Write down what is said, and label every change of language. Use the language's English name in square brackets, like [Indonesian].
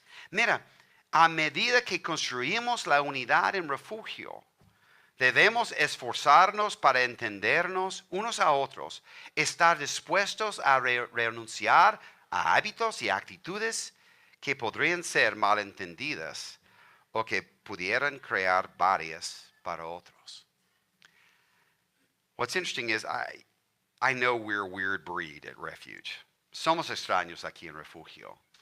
[Spanish] Mira, a medida que construimos la unidad en Refugio, debemos esforzarnos para entendernos unos a otros, estar dispuestos a renunciar a hábitos y actitudes que podrían ser malentendidas o que pudieran crear barreras para otros. [English] What's interesting is I know we're a weird breed at Refuge. [Spanish] Somos extraños aquí en Refugio.